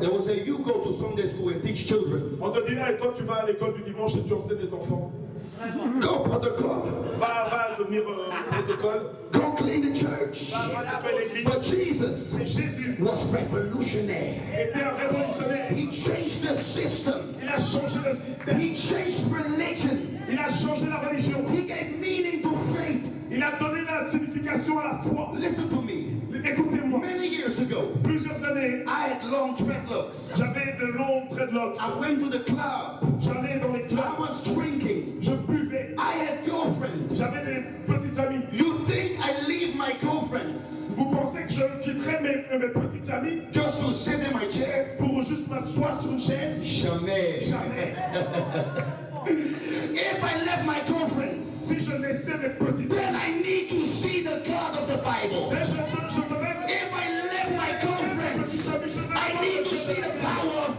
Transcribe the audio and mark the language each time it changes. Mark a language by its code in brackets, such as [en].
[en] they will say, you go to Sunday school and teach children. [fr] On te dira, et toi tu vas à l'école du dimanche et tu enseignes les enfants. [en] Go protocol. [fr] Va devenir protocole. [en] Go clean the church. [fr] Va nettoyer l'église. [en] But Jesus [fr] Mais Jésus [en] was revolutionary. [fr] était un révolutionnaire. [en] He changed the system. [fr] Il a changé le système. [en] He changed religion. [fr] Il a changé la religion. [en] He gave meaning to faith. [fr] Il a donné la signification à la foi. [en] Listen to me. [fr] Écoutez-moi. [en] Many years ago, [fr] Plusieurs années, [en] I had long dreadlocks. [fr] j'avais de longs dreadlocks. [en] I went to the club. [fr] J'allais dans les [en] I [fr] clubs. [en] was drinking. [fr] Je buvais. [en] I had girlfriends. [fr] J'avais des petites amies. [en] You think I leave my girlfriends [fr] Vous pensez que je quitterais mes petites amies [en] just to sit in my chair? [fr] pour juste m'asseoir sur une chaise? Jamais. Jamais. [en] If I left my girlfriends, [fr] Si je laissais mes petites [en] then [fr] amies, [en] I need to see the God of the Bible. [fr] mais je devais... [en] If I left my girlfriends, I need to see the power of